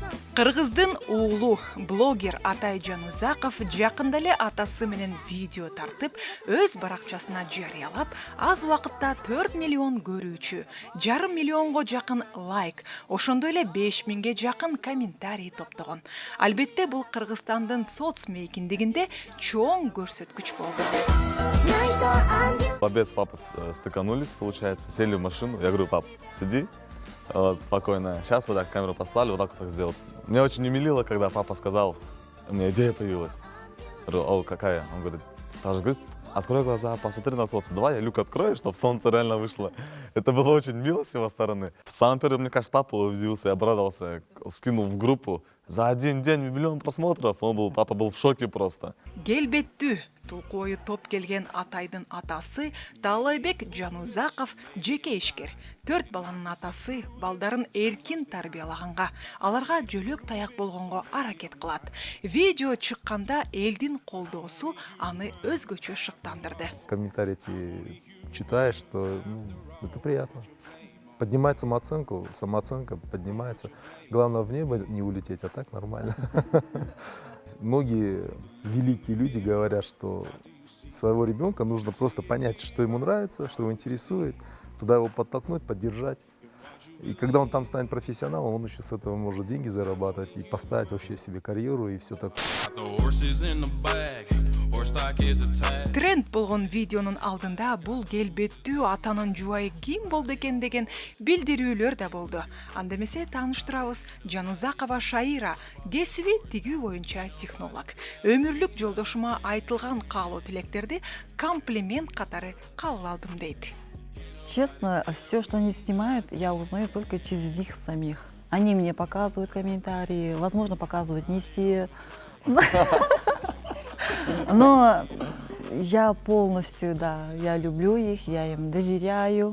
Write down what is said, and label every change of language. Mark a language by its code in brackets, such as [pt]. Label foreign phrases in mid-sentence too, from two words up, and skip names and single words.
[ky] Кыргыздын уулу блогер Атай Жанузаков жакында эле атасы менен видео тартып, өз баракчасына жарыялап, аз убакытта 4 миллион көрүүчү, 1,5 миллионго жакын лайк, ошондой эле 5 миңге жакын комментарий топтогон. Албетте бул Кыргызстандын соц мейкиндигинде чоң көрсөткүч болду. [ru] В обед с папой стыканулись, получается, сели в машину. Я говорю: пап, сиди, вот, спокойно. Сейчас вот так камеру поставили, вот так вот так сделал. Мне очень умилило, когда папа сказал, у меня идея появилась. Я говорю: о, какая? Он говорит: Таша, говорит, открой глаза, посмотри на солнце. Давай я люк открою, чтобы солнце реально вышло. Это было очень мило с его стороны. Самый первый, мне кажется, папа удивился и обрадовался, скинул в группу. За один день 1 миллион просмотров. Папа был в шоке просто. [ky] Келбеттүү тулкою топ келген Атайдын атасы Таалайбек Жанузаков жеке ишкер. 4 баланын атасы балдарын эркин тарбиялаганга, аларга жөлөк таяк болгонго аракет кылат. Видео чыкканда элдин колдоосу аны өзгөчө шыктандырды. [ru] Комментарии эти читаешь, что это приятно. Поднимает самооценку, самооценка поднимается. Главное в небо не улететь, а так нормально. Многие великие люди говорят, что своего ребенка нужно просто понять, что ему нравится, что его интересует, туда его подтолкнуть, поддержать. И когда он там станет профессионалом, он еще с этого может деньги зарабатывать и поставить вообще себе карьеру и все такое. [ky] Тренд болгон видеонун алдында бул келбеттүү атанын жубайы ким болду экен деген билдирүүлөр да болду. Анда эмесе тааныштырабыз, Жанузакова Шаира, кесиби тигүү боюнча технолог. Өмүрлүк жолдошума айтылган каалоо тилектерди комплимент катары кабыл алдым дейт. [ru] Честно, все, что они снимают, я узнаю только через них самих. Они мне показывают комментарии, возможно, показывают не все. Но я полностью, да, я люблю их, я им доверяю.